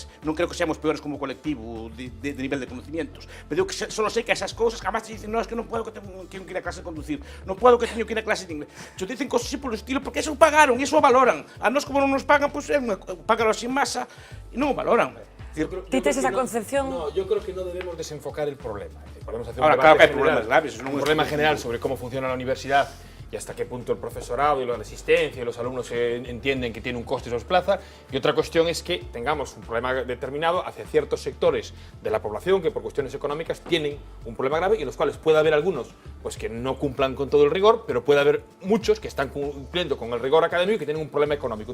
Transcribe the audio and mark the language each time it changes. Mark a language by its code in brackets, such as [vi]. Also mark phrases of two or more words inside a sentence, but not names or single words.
[gl] Non creo [es] que seamos peores como colectivo de nivel de conocimientos. [gl] Pero eu só sei que esas cousas [es] jamás te dicen, no, es que [gl] non podo que teño que ir a clase de conducir, non podo que teño que ir a clase de inglés. [es] Te dicen cosas así [gl] polo estilo, [es] porque eso pagaron, [gl] iso o valoran. A nós, como non nos pagan, pois pagan así en masa e non o valoran. ¿Ti tes esa concepción? [es] No, yo creo que no debemos desenfocar el problema. Podemos hacer un debate general. Un problema general sobre cómo funciona la universidad y hasta qué punto el profesorado y la asistencia y los alumnos entienden que tiene un coste esos plazas. Y otra cuestión es que tengamos un problema determinado hacia ciertos sectores de la población que por cuestiones económicas tienen un problema grave y en los cuales puede haber algunos pues que no cumplan con todo el rigor, pero puede haber muchos que están cumpliendo con el rigor académico y que tienen un problema económico.